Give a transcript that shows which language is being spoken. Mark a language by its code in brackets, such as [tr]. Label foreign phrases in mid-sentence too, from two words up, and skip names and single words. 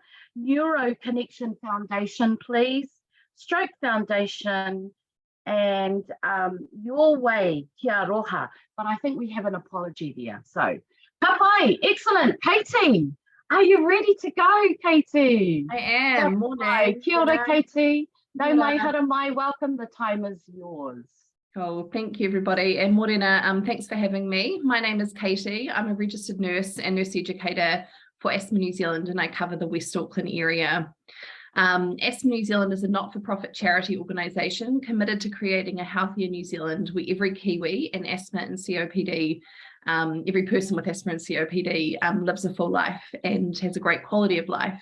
[en] Neuro Connection Foundation, please. Stroke Foundation, and Your Way, Kia Roha. But I think we have an apology there. So, Kapai, excellent. Katie, are you ready to go, Katie? I am. Morning. [mi] Kia ora, Katie. No Kia mai ora. hara mai, [en] welcome. The time is yours. Cool. Thank you, everybody. And Morena, thanks for having me. My name is Katie. I'm a registered nurse and nurse educator for Asthma New Zealand, and I cover the West Auckland area. Asthma New Zealand is a not-for-profit charity organisation committed to creating a healthier New Zealand where every Kiwi in asthma and COPD, every person with asthma and COPD lives a full life and has a great quality of life.